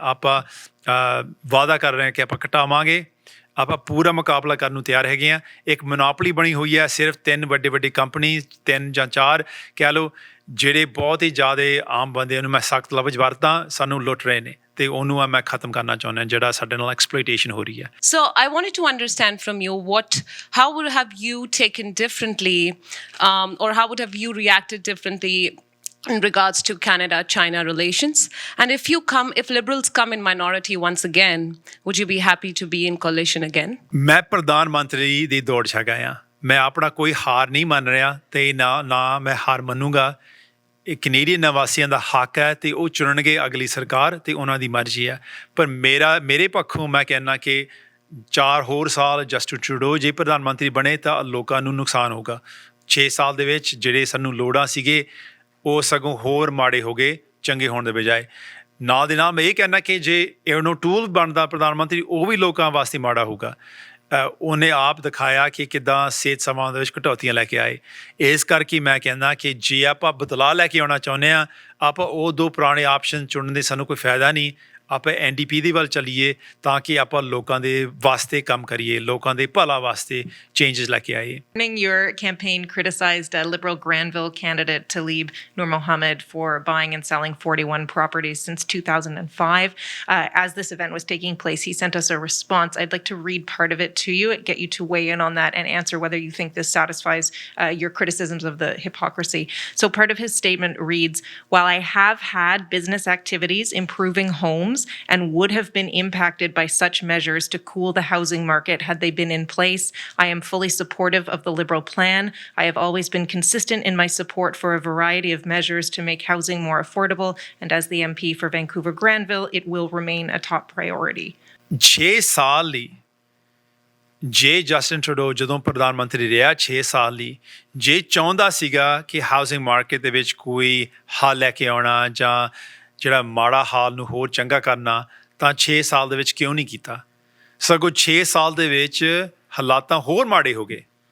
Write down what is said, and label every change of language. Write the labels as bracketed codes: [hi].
[pa] ਆਪਾਂ ਵਾਅਦਾ ਕਰ ਰਹੇ ਹਾਂ ਕਿ ਆਪਾਂ ਘਟਾਵਾਂਗੇ, ਆਪਾਂ ਪੂਰਾ ਮੁਕਾਬਲਾ ਕਰਨ ਨੂੰ ਤਿਆਰ ਹੈਗੇ ਹਾਂ। ਇੱਕ ਮੋਨੋਪੋਲੀ ਬਣੀ ਹੋਈ ਹੈ, ਸਿਰਫ 3 ਵੱਡੇ ਕੰਪਨੀ, 3 ਜਾਂ 4 ਕਹਿ ਲਓ, ਜਿਹੜੇ ਬਹੁਤ ਹੀ ਜ਼ਿਆਦਾ ਆਮ ਬੰਦੇ ਨੂੰ, ਮੈਂ ਸਖਤ ਲਫ਼ਜ਼ ਵਰਤਾਂ, ਸਾਨੂੰ ਲੁੱਟ ਰਹੇ ਨੇ, ਅਤੇ ਉਹਨੂੰ ਮੈਂ ਖਤਮ ਕਰਨਾ ਚਾਹੁੰਦਾ ਜਿਹੜਾ ਸਾਡੇ ਨਾਲ ਐਕਸਪਲੋਇਟੇਸ਼ਨ ਹੋ ਰਹੀ ਹੈ। [en] So I wanted to understand from you how would have you taken differently, or how would have you reacted differently in regards to Canada-China relations? And if Liberals come in minority once again, would you be happy to be in coalition again? [pa] ਮੈਂ ਪ੍ਰਧਾਨ ਮੰਤਰੀ ਦੀ ਦੌੜ 'ਚ ਹੈਗਾ ਹਾਂ। ਮੈਂ ਆਪਣਾ ਕੋਈ ਹਾਰ ਨਹੀਂ ਮੰਨ ਰਿਹਾ ਅਤੇ ਨਾ ਮੈਂ ਹਾਰ ਮੰਨੂਗਾ। ਇਹ ਕੈਨੇਡੀਅਨ ਨਿਵਾਸੀਆਂ ਦਾ ਹੱਕ ਹੈ ਅਤੇ ਉਹ ਚੁਣਨਗੇ ਅਗਲੀ ਸਰਕਾਰ, ਅਤੇ ਉਹਨਾਂ ਦੀ ਮਰਜ਼ੀ ਹੈ। ਪਰ ਮੇਰੇ ਪੱਖੋਂ ਮੈਂ ਕਹਿੰਦਾ ਕਿ 4 ਹੋਰ ਸਾਲ ਜਸਟਿਨ ਟਰੂਡੋ ਜੇ ਪ੍ਰਧਾਨ ਮੰਤਰੀ ਬਣੇ ਤਾਂ ਲੋਕਾਂ ਨੂੰ ਨੁਕਸਾਨ ਹੋਊਗਾ। 6 ਸਾਲ ਦੇ ਵਿੱਚ ਜਿਹੜੇ ਸਾਨੂੰ ਲੋੜਾਂ ਸੀਗੇ ਉਹ ਸਗੋਂ ਹੋਰ ਮਾੜੇ ਹੋ ਗਏ ਚੰਗੇ ਹੋਣ ਦੇ ਬਜਾਏ। ਨਾਲ ਦੇ ਨਾਲ ਮੈਂ ਇਹ ਕਹਿਣਾ ਕਿ ਜੇ ਇਹਨੂੰ ਟੂਲ ਬਣਦਾ ਪ੍ਰਧਾਨ ਮੰਤਰੀ, ਉਹ ਵੀ ਲੋਕਾਂ ਵਾਸਤੇ ਮਾੜਾ ਹੋਊਗਾ। ਉਹਨੇ ਆਪ ਦਿਖਾਇਆ ਕਿ ਕਿੱਦਾਂ ਸਿਹਤ ਸੇਵਾਵਾਂ ਦੇ ਵਿੱਚ ਕਟੌਤੀਆਂ ਲੈ ਕੇ ਆਏ। ਇਸ ਕਰਕੇ ਮੈਂ ਕਹਿੰਦਾ ਕਿ ਜੇ ਆਪਾਂ ਬਦਲਾਅ ਲੈ ਕੇ ਆਉਣਾ ਚਾਹੁੰਦੇ ਹਾਂ, ਆਪਾਂ ਉਹ 2 ਪੁਰਾਣੇ ਆਪਸ਼ਨ ਚੁਣਨ ਦੇ ਸਾਨੂੰ ਕੋਈ ਫਾਇਦਾ ਨਹੀਂ। ਆਪਾਂ NDP ਦੇ ਵੱਲ ਚੱਲੀਏ ਤਾਂ ਕਿ ਆਪਾਂ ਲੋਕਾਂ ਦੇ ਵਾਸਤੇ ਕੰਮ ਕਰੀਏ, ਲੋਕਾਂ ਦੇ ਭਲਾ ਵਾਸਤੇ ਚੇਂਜਸ ਲੈ ਕੇ ਆਈਏ। [en] Your campaign criticized Liberal Granville candidate Tlaib Noor Mohammed for buying and selling 41 properties since 2005. As this event was taking place, he sent us a response. I'd like to read part of it to you and get you to weigh in on that and answer whether you think this satisfies your criticisms of the hypocrisy. So part of his statement reads, "While I have had business activities improving homes homes and would have been impacted by such measures to cool the housing market had they been in place. I am fully supportive of the Liberal plan. I have always been consistent in my support for a variety of measures to make housing more affordable, and as the MP for Vancouver Granville, it will remain a top priority. [pa] 6 ਸਾਲ ਲਈ ਜੇ Justin Trudeau ਜਦੋਂ ਪ੍ਰਧਾਨ ਮੰਤਰੀ ਰਿਹਾ 6 ਸਾਲ ਲਈ ਜੇ ਚਾਹੁੰਦਾ ਸੀਗਾ ਕਿ ਹਾਊਸਿੰਗ ਮਾਰਕੀਟ ਦੇ ਵਿੱਚ ਕੋਈ ਹੱਲ ਲੈ ਕੇ ਆਉਣਾ ਜਾਂ ਜਿਹੜਾ ਮਾੜਾ ਹਾਲ ਨੂੰ ਹੋਰ ਚੰਗਾ ਕਰਨਾ ਤਾਂ 6 ਸਾਲ ਦੇ ਵਿੱਚ ਕਿਉਂ ਨਹੀਂ ਕੀਤਾ ਸਗੋਂ 6 ਸਾਲ ਦੇ ਵਿੱਚ ਹਾਲਾਤਾਂ ਹੋਰ ਮਾੜੇ ਹੋ ਗਏ